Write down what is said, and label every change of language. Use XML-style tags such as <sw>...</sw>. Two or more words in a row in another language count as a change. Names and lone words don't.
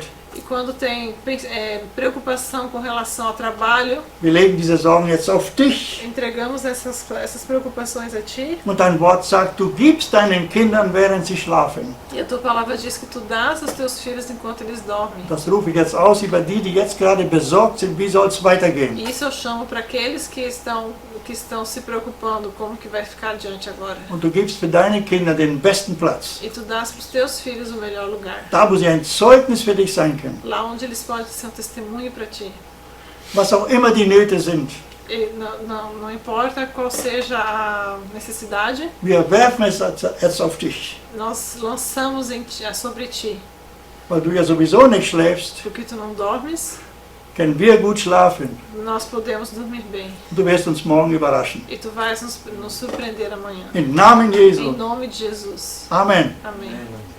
<pt>E quando tem preocupação com relação ao trabalho,</pt> <de>wir legen diese Sorgen jetzt auf dich.</de> <pt>entregamos essas preocupações a Ti.</pt> <de>Und dein Wort sagt, du gibst deinen Kindern, während sie schlafen.</de> <pt>E a Tua palavra diz que Tu dás aos Teus filhos enquanto eles dormem.</pt> <de>Das rufe ich jetzt aus über die, die jetzt gerade besorgt sind, wie soll es weitergehen.</de> <pt>E isso eu chamo para aqueles que estão se preocupando como que vai ficar adiante agora.</pt> <de>Und du gibst für deine Kinder den besten Platz.</de> <pt>E Tu dás para os Teus filhos o melhor lugar.</pt> <de>Da, wo sie ein Zeugnis für dich sein können.</de> <pt>Lá onde eles podem ser um testemunho para Ti.</pt> <de>Was auch immer die Nöte sind.</de> <pt>E não importa qual seja a necessidade,</pt> <de>Wir werfen es jetzt auf dich.</de> <pt>nós lançamos sobre Ti.</pt> <de>Weil du ja sowieso nicht schläfst,</de> <pt>Porque Tu não dormes,</pt> <de>können wir gut schlafen.</de> <pt>nós podemos dormir bem.</pt> <de>Du wirst uns morgen überraschen.</de> <pt>E Tu vais nos surpreender amanhã.</pt> <de>Im Namen</de> <pt>Em</pt> <de>Jesu.</de> <pt>nome de Jesus.</pt> <de>Amen.</de> <pt>Amém.</pt> <de>Amen.</de>